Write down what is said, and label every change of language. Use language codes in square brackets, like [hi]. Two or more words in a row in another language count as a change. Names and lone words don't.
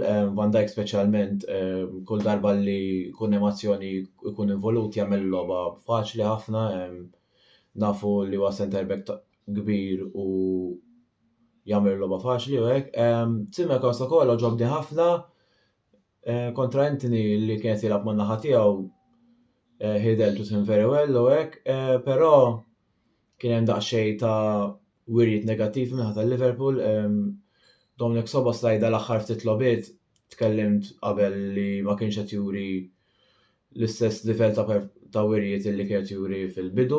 [mt] Van Dijk speċjalment kull darba li jkun hemm azzjoni jkun involut jagħmel logħba faċli ħafna. Nafu li huwa [en] center back [mt] kbir u jagħmel logħba faċli u hekk. Tsimikas ukoll ġobni ħafna kontra Anthony li kienet jilgħab man-naħa tiegħu. [en] He dealt with him very well [mt] u hekk, però kien hemm daqsxejn ta' wirjiet negattivi minħa tal-Liverpool. Dominic Szoboszlai l-aħħar ftit logħbiet tkellimt qabel li ma kienx qed juri l-istess livell ta' wirjiet li kien qed juri fil-bidu.